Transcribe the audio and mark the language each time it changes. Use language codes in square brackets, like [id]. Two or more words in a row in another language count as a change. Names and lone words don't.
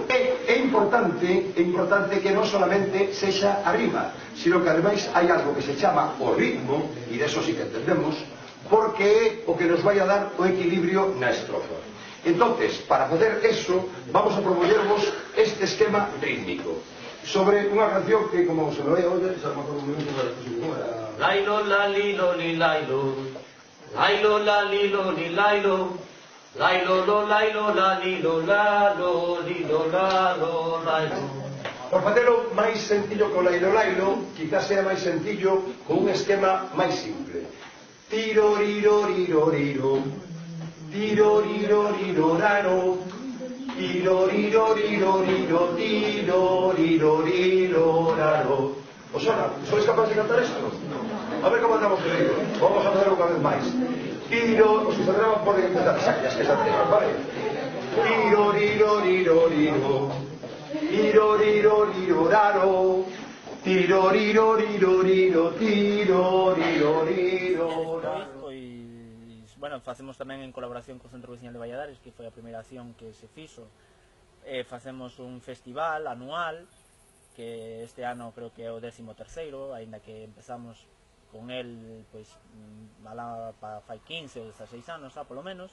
[gl] É importante que non solamente sexa a rima, sino que ademais hai algo que se chama o ritmo, e deso sí que entendemos, porque é o que nos vai a dar o equilibrio na estrofa. Entonces, para facer eso, vamos a proponervos este esquema rítmico sobre unha canción que, como se me vai a oír, se me acordo un momento da exposición, era... Lailo, la, lilo, li, lailo. Lailo, la, lilo, li, lailo. Lailo, lo, lailo, la, lilo, lalo, lilo, lalo, lailo. Por facelo máis sencillo co lailo, lailo, quizás sea máis sencillo con un esquema máis simple. Tiro, riro, riro, riro. Tiro, riro, riro, raro. Tiro, riro, riro, riro. Tiro, riro, riro, raro. ¿Os sona? ¿Sois capaz de cantar esto? A ver como andamos de ritmo. Vamos a facer unha vez máis. Tiro, os que saldrán poden empezar as que saltean, vale? Tiro, riro, riro, riro. Tiro, riro, riro, raro. Tiro, riro, riro, riro. Tiro, riro, riro, raro. Pois, bueno, facemos tamén en colaboración co Centro Veciñal de Valladares, que foi a primeira acción que se fixo. Facemos un festival anual, que este ano creo que é o 13º, aínda que empezamos con el, pois, fai 15 ou 16 anos, polo menos.